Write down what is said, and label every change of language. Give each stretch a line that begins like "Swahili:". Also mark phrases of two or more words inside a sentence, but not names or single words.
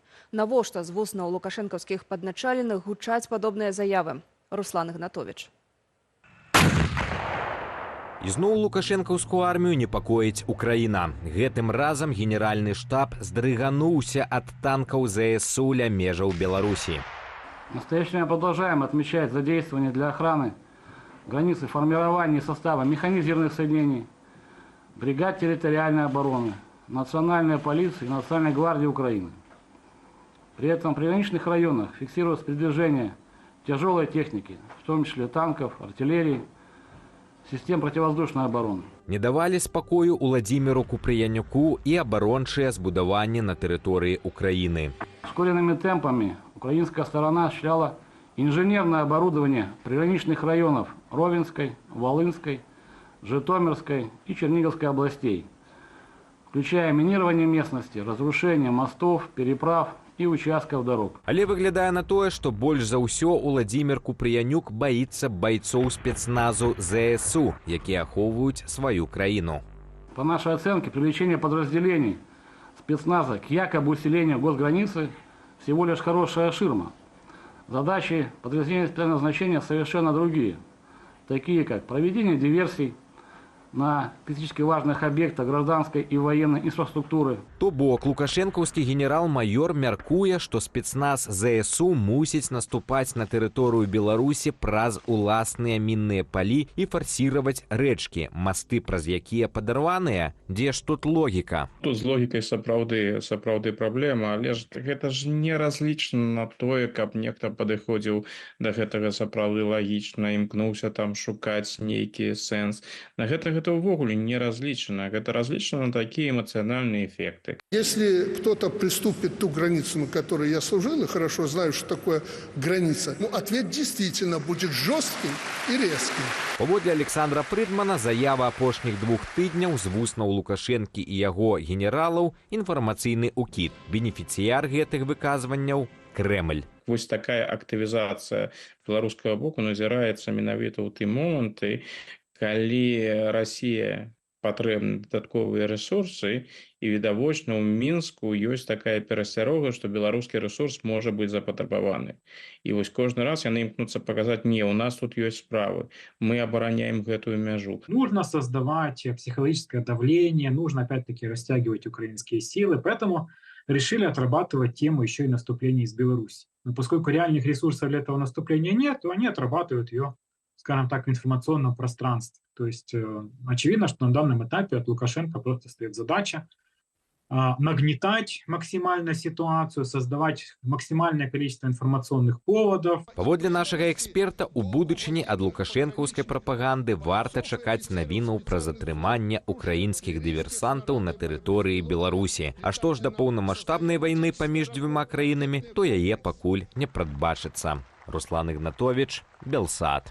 Belarusian: Навошта з вуснаў лукашэнкаўскіх падначаленых гучаць падобныя заявы? Руслан Ігнатовіч. Ізноў лукашэнкаўскую армію непакоіць Украіна. Гэтым разам генеральны штаб здрыгануўся ад танкаў ЗСУ ля межаў Беларусі.
Russian: В настоящее время продолжаем отмечать задействование для охраны границы формирования состава механизированных соединений, бригад территориальной обороны, национальной полиции и Национальной гвардии Украины. При этом в приграничных районах фиксируется передвижение тяжелой техники, в том числе танков, артиллерии, систем противовоздушной обороны.
Belarusian: Не давалі спакою Уладзіміру Купрыянюку і абарончыя збудаванні на тэрыторыі Украіны.
Russian: Ускоренными темпами украинская сторона осуществляла инженерное оборудование приграничных районов Ровенской, Волынской, Житомирской и Черниговской областей, включая минирование местности, разрушение мостов, переправ и участков дорог.
Belarusian: Але выглядае на тое, што больш за ўсё Уладзімір Купрыянюк баіцца байцоў спецназу ЗСУ, якія ахоўваюць сваю краіну.
Russian: По нашей оценке, привлечение подразделений спецназа к якобы усилению госграницы всего лишь хорошая ширма. Задачи подразделений специального назначения совершенно другие, такие как проведение диверсий на критически важных объектах гражданской и военной инфраструктуры.
Belarusian: То бок лукашэнкаўскі генерал-майор мяркуе, што спецназ ЗСУ мусіць наступаць на тэрыторыю Беларусі праз уласныя мінныя палі і фарсіраваць рэчкі, масты праз якія падарваныя. Дзе ж тут логіка? Тут з логікай сапраўды праблема, але ж гэта ж не разлічна на тое, каб нехта падыходзіў да гэтага сапраўды лагічна, імкнуўся там шукаць нейкі сэнс. На гэта увогуле не разлічана. Гэта разлічана на такія эмацыянальныя эфекты.
Russian: Если кто-то приступит ту границу, на которой я служил, и хорошо знаю, что такое граница, ответ действительно будет жестким и резким.
Belarusian: Паводле Александра Прыдмана, заява апошніх 2 тыдняў з вуснаў Лукашэнкі і яго генералаў інфармацыйны укід. Бенефіцыяр гэтых выказванняў – Крэмль. Вось такая актывізацыя беларускага боку назіраецца менавіта ў тым моманты, калі Расія патрэбны дадатковыя рэсурсы, і відавочна ў Мінску ёсць такая перасцярога, што беларускі рэсурс можа быць запатрабаваны. І вось кожны раз яны імкнуцца паказаць: не, у нас тут ёсць справы, мы абараняем гэтую мяжу.
Russian: Нужно создавать психологическое давление, нужно опять-таки растягивать украинские силы, поэтому решили отрабатывать тему еще и наступления из Беларуси. Но поскольку реальных ресурсов для этого наступления нет, то они отрабатывают ее, скажем так, в информационном пространстве. То есть очевидно, что на данном этапе от Лукашенко просто стоит задача нагнетать максимально ситуацию, создавать максимальное количество информационных поводов.
Belarusian: Паводле нашага эксперта, у будучыні ад лукашэнкаўскай прапаганды варта чакаць навінаў пра затрыманне украінскіх дыверсантаў на тэрыторыі Беларусі. А што ж да поўнамаштабнай вайны паміж дзвюма краінамі, то яе пакуль не прадбачыцца. Руслан Ігнатовіч, Белсат.